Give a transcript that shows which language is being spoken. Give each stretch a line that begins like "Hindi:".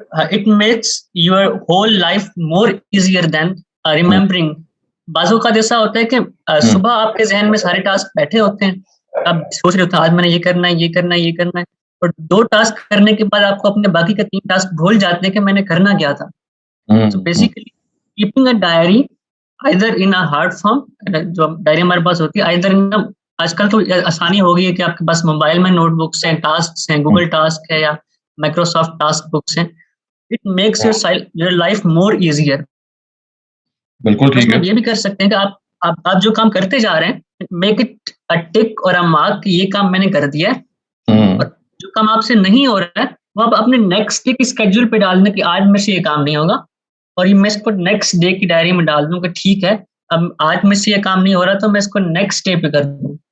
English: It makes your whole life more easier than remembering.
Urdu: بعضوں کا جیسا ہوتا ہے کہ صبح آپ کے ذہن میں سارے ٹاسک بیٹھے ہوتے ہیں, آپ سوچ رہے ہوتے ہیں آج میں نے یہ کرنا ہے, یہ کرنا ہے, یہ کرنا ہے, اور 2 ٹاسک کرنے کے بعد آپ کو اپنے باقی کے 3 ٹاسک بھول جاتے ہیں کہ میں نے کرنا کیا تھا.
English: So basically keeping a diary either in a hard form,
Urdu: جو ڈائری ہمارے پاس ہوتی ہے,
English: either in a,
Urdu: آج کل تو آسانی ہو گئی ہے کہ آپ کے پاس موبائل میں نوٹ بکس ہیں, ٹاسکس ہیں, گوگل ٹاسک ہے یا مائکروسافٹ ٹاسک بکس ہیں.
English: It makes your life more easier.
Urdu: بالکل ٹھیک ہے. یہ بھی کر سکتے ہیں کہ آپ جو کام کرتے جا رہے ہیں میک اٹ a tick اور a mark کہ یہ کام میں نے کر دیا ہے, اور جو کام آپ سے نہیں ہو رہا ہے وہ آپ اپنے نیکسٹ ڈے کی اسکیڈول پہ ڈال دیں کہ آج میں سے یہ کام نہیں ہوگا, اور یہ میں اس کو نیکسٹ ڈے کی ڈائری میں ڈال دوں کہ ٹھیک ہے اب آج میں سے یہ کام نہیں ہو رہا تو میں اس کو نیکسٹ ڈے پہ کر دوں.